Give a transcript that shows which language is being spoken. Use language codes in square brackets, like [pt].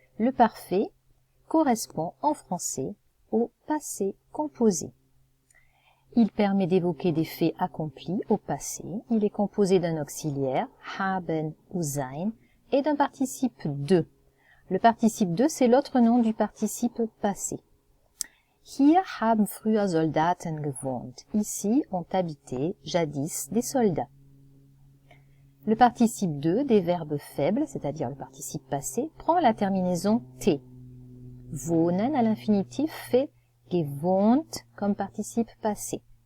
[fr] Le parfait correspond en français au passé composé. Il permet d'évoquer des faits accomplis au passé. Il est composé d'un auxiliaire, haben ou sein, et d'un participe de. Le participe de, c'est l'autre nom du participe passé. [de] Hier haben früher Soldaten gewohnt. [fr] Ici ont habité jadis des soldats. Le participe de des verbes faibles, c'est-à-dire le participe passé, prend la terminaison t. Wohnen à l'infinitif fait gewohnt comme participe passé.